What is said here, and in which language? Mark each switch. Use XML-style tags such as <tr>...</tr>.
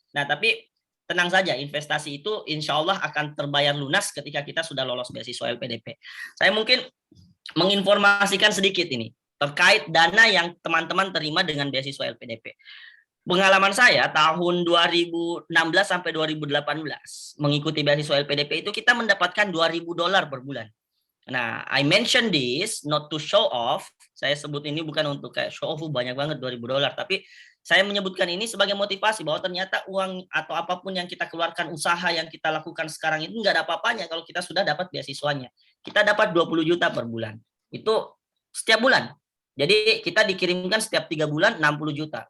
<id>Nah, tapi tenang saja, investasi itu insya Allah akan terbayar lunas ketika kita sudah lolos beasiswa LPDP. Saya mungkin menginformasikan sedikit ini terkait dana yang teman-teman terima dengan beasiswa LPDP. Pengalaman saya tahun 2016 sampai 2018 mengikuti beasiswa LPDP itu kita mendapatkan $2.000 per bulan.</id> <en>Nah, I mention this not to show off.</en> <id>Saya sebut ini bukan untuk kayak show off banyak banget $2.000, tapi saya menyebutkan ini sebagai motivasi bahwa ternyata uang atau apapun yang kita keluarkan, usaha yang kita lakukan sekarang itu nggak ada apa-apanya kalau kita sudah dapat beasiswanya. Kita dapat 20 juta per bulan. Itu setiap bulan. Jadi kita dikirimkan setiap 3 bulan 60 juta.</id>